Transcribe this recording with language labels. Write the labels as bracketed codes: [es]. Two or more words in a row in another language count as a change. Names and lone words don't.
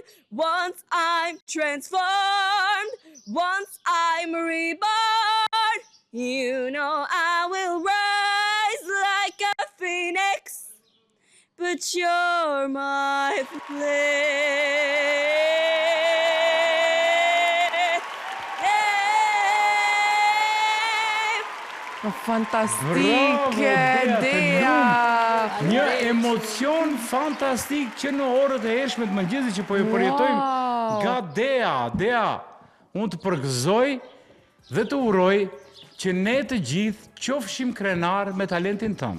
[en] Once I'm transformed, once I'm reborn, you know I will rise like a phoenix, but you're my flame. [sq] Fantastike, Dea! Një emocion fantastik që në orët e hershme të mëngjesit që po e përjetojmë nga Dea, unë të përgëzoj dhe të uroj që ne të gjithë qofshim krenar me talentin tëmë.